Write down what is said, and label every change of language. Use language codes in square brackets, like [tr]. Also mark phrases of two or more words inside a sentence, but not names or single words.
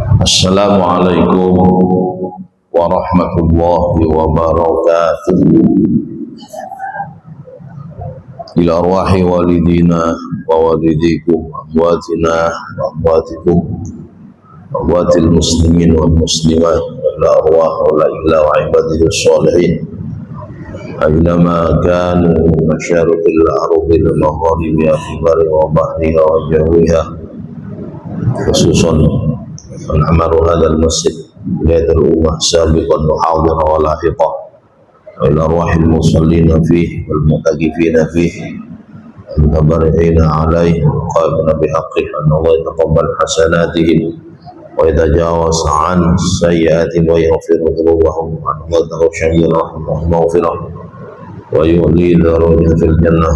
[ar] السلام عليكم ورحمة الله وبركاته. إلى أرواح والدينا ووالديكم، أمواتنا وأمواتكم، أموات المسلمين والمسلمات، إلى أرواح وإلى عباده الصالحين أينما كانوا مشارق الأرض ومغاربها في برها وبحرها وجوها، خصوصا الأمر هذا المسجد لهيئة الأمة سابقا وحاضرا ولاحقا وإلى أرواح المصلين فيه والمعتكفين فيه المبارعين عليه قائمين بحقه أن الله يتقبل حسناتهم ويتجاوز عن سيئاتهم ويغفر ذنوبهم أن الله تغفر لهم مغفرة ويعلي درجات في الجنة